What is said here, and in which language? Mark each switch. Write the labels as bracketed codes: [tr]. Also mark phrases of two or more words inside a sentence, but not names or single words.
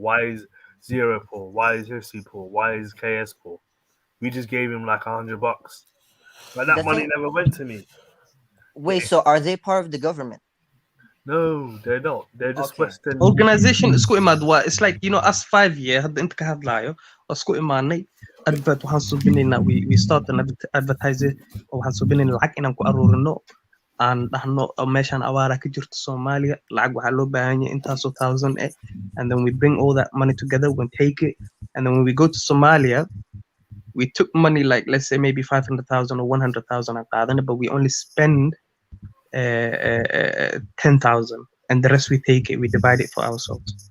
[en] Why is Zero poor? Why is Hirsi poor? Why is KS poor? We just gave him like $100, but that money never went to me. Wait, so are they part of the government? No, they're not. They're just Western organization. It's like, us 5 years. [so] Hadda inta ka hadlayo oo isku imaanay advert waxaan suubinaynaa [en] we start an advertiser [so] oo waxaan suubinaynaa lacag inaan ku aruurino aan dhahno meeshaan awaara ka jirto Soomaaliya lacag waxaa loo baahan yahay intaasoo [en] thousand and then we bring all that money together, we take it, and then when we go to Somalia, we took money like, let's say maybe 500,000 or 100,000 but we only spend 10,000, and the rest we take it, we divide it for ourselves.